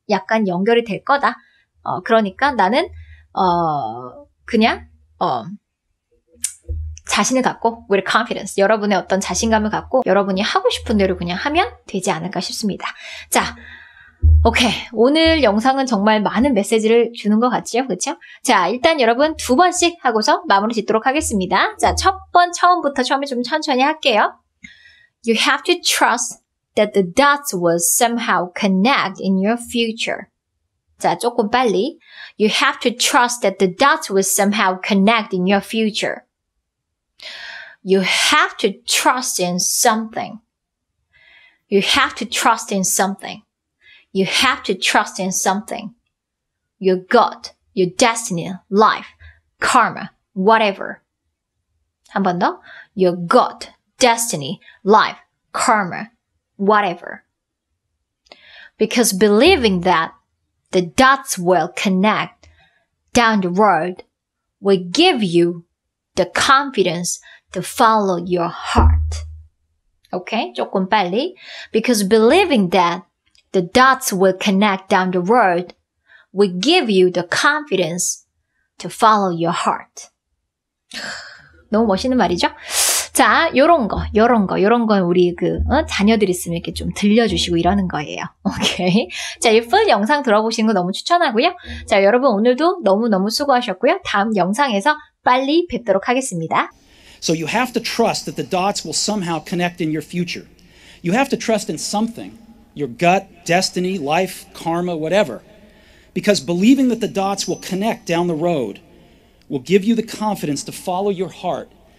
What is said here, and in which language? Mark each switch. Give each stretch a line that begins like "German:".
Korean: 약간 연결이 될 거다. 그러니까 나는 그냥 자신을 갖고
English: with confidence,
Korean: 여러분의 어떤 자신감을 갖고 여러분이 하고 싶은 대로 그냥 하면 되지 않을까 싶습니다. 자, 오케이. 오늘 영상은 정말 많은 메시지를 주는 것 같지요? 그렇죠? 자, 일단 여러분 2번씩 하고서 마무리 짓도록 하겠습니다. 자, 처음부터 처음에 좀 천천히 할게요.
English: You have to trust that the dots will somehow connect in your future.
Korean: 자, 조금 빨리.
English: You have to trust that the dots will somehow connect in your future. You have to trust in something. You have to trust in something. You have to trust in something. Your God, your destiny, life, karma, whatever.
Korean: 한 번 더.
English: Your God, destiny, life, karma, whatever. Because believing that the dots will connect down the road will give you the confidence to follow your heart.
Korean: Okay? 조금 빨리.
English: Because believing that the dots will connect down the road will give you the confidence to follow your heart.
Korean: 너무 멋있는 말이죠? 자, 요런 건 우리 자녀들 있으면 이렇게 좀 들려주시고 이러는 거예요. 오케이. 자, 이 풀 영상 들어보시는 거 너무 추천하고요. 자, 여러분 오늘도 너무너무 수고하셨고요. 다음 영상에서 빨리 뵙도록 하겠습니다.
English: So you have to trust that the dots will somehow connect in your future. You have to trust in something, your gut, destiny, life, karma, whatever. Because believing that the dots will connect down the road will give you the confidence to follow your heart.